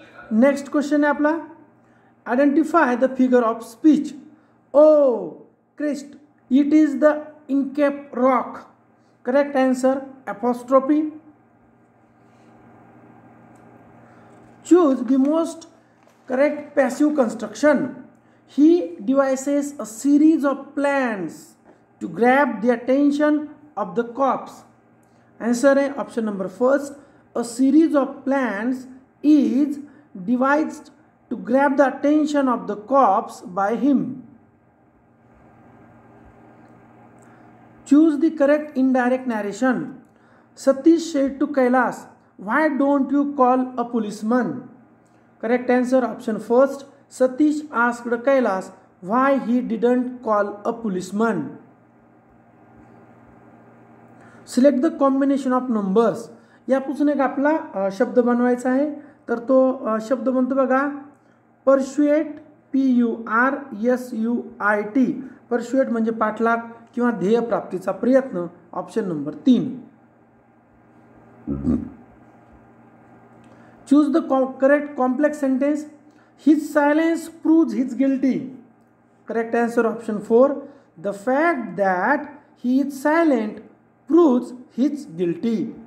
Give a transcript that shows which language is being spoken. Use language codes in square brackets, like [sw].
[en] next question [mr] आहे आपला. [en] Identify the figure of speech. O Christ, it is the Inchcape Rock. Correct answer apostrophe. Choose the most correct passive construction. He devises a series of plans to grab the attention of the cops. Answer [hi] है [en] option number first. A series of plans is devised to grab the attention of the cops by him. Choose the correct indirect narration. Satish said to Kailash, why don't you call a policeman? Correct answer option first. Satish asked Kailash why he didn't call a policeman. Select the combination of numbers. [mr] यापासून एक आपला शब्द बनवायचा आहे. तर तो शब्द बनतो बघा, परशुएट, PURSUIT. परशुएट म्हणजे पाठलाग किंवा ध्येय प्राप्तीचा प्रयत्न. [en] Option number 3. Choose the correct complex sentence. His silence proves he's guilty. Correct answer option 4. The fact that he is silent proves he's guilty.